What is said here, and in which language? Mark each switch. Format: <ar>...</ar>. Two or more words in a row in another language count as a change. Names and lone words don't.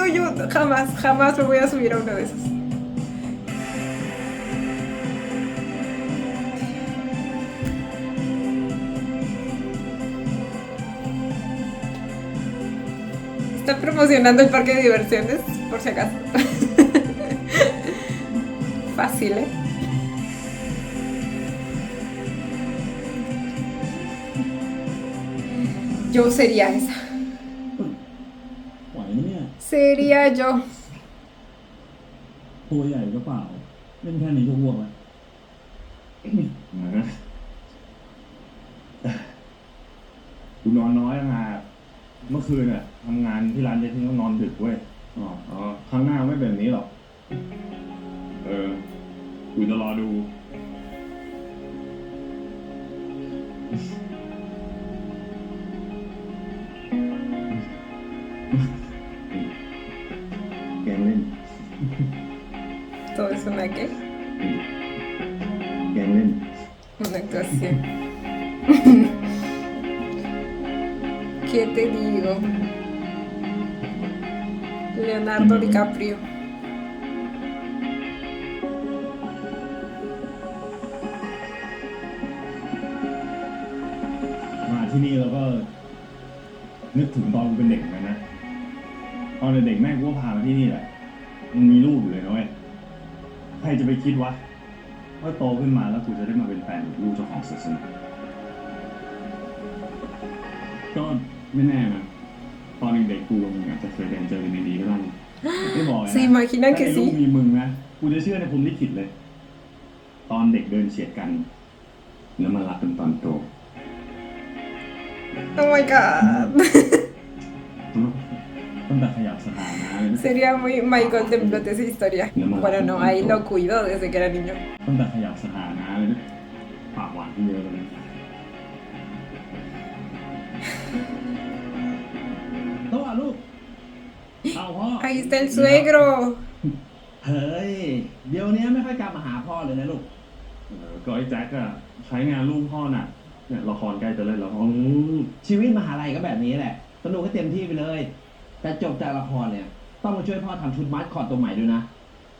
<es>Yo jamás me voy a subir a uno de esos. Está promocionando el parque de diversiones, por si acaso. Fácil, ¿eh? Yo sería esa.</es> <th>ไหวไหมเนี่ย</th> <es>Sería yo.</es> <th>ตัวใหญ่ก็เปล่าเล่นแค่นี้ก็อ้วกแล้ว กูนอนน้อยมากเมื่อคืนน่ะทำงานที่ร้านเจ๊ทิ้งต้องนอนดึกเว้ยอ๋อครั้งหน้าไม่เป็นแบบนี้หรอกกูจะรอดูแกงเล่น</th> <es>Todo es una qué?</es> <th>แกงเล่น</th> <es>Una actuación. ¿Qué te digo? Leonardo DiCaprio.</es> <th>มาที่นี่แล้วก็นึกถึงตอนกูเป็นเด็กเหมือนกันนะตอนเด็กแม่กูก็พามาที่นี่แหละมันมีลูกอยู่เลยนะเว้ยใครจะไปคิดว่าโตขึ้นมาแล้วกูจะได้มาเป็นแฟนลูกเจ้าของศาสนาก็ไม่แน่นะตอนเด็กๆกูอาจจะเคยเรียนเจอดีๆก็ได้ไม่บอกนะ</th> <es>¿Se imaginan</es> <th>ถ้า</th> <es>que</es> <th>ไอ้ลูก</th> <es>sí?</es> <th>มีมึงนะกูจะเชื่อในพรหมลิขิตเลย ตอนเด็กเดินเฉียดกันแล้วมารักกันตอนโต</th> <en>Oh my god.</en> <th>ตั้งแต่ขยับสถานะเลยนะ</th> <es>Sería muy</es> <en>my golden plot</en> <es>esa historia. Bueno, no, ahí lo cuidó desde que era niño.</es> <th>ตั้งแต่ขยับสถานะเลยนะปากหวานขึ้นเยอะเลยตัวลูกเอาพ่อ</th> <es>Ahí está el suegro.</es> <th>เฮ้ย เดี๋ยวนี้ไม่ค่อยกลับมาหาพ่อเลยนะลูก ก็ไอ้แจ็คอะใช้งานลูกพ่อน่ะเนี่ยละครใกล้จะเล่นแล้วพ่อ ชีวิตมหาลัยก็แบบนี้แหละ สนุกให้เต็มที่ไปเลย แต่จบจากละครเนี่ย ต้องมาช่วยพ่อทำชุดมัดคอตตัวใหม่ด้วยนะ</th>